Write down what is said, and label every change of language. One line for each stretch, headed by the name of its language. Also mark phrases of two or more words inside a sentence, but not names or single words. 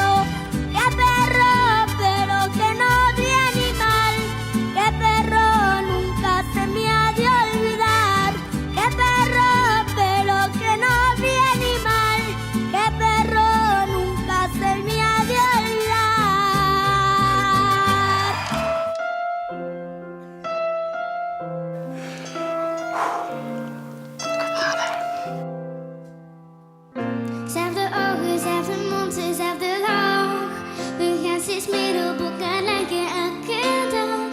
Spanish: ¡Qué perro! Pero que noble animal. ¡Qué perro! Nunca se me ha de olvidar. ¡Qué perro! Pero que noble animal. ¡Qué perro! Nunca se me ha de olvidar.
Dutch: Zelfde ogen, zelfde mond, zelfde lach. We gaan steeds meer op elkaar lijken elke dag.